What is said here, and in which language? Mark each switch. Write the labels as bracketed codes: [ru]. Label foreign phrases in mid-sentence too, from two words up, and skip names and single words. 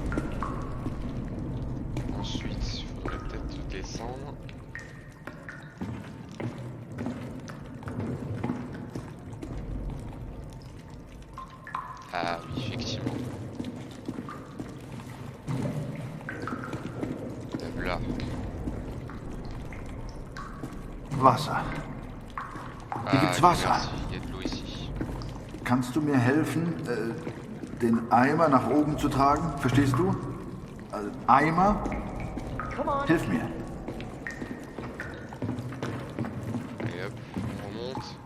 [fr] Ensuite, il faudrait peut-être descendre. Ah oui, effectivement. Là. [de] Wasser. Hier gibt's Wasser. [fr] Merci, il y a de l'eau ici. [de] Kannst du mir helfen, den Eimer nach oben zu tragen? Verstehst du? Eimer? Hilf mir. [fr] Allez hop, on remonte.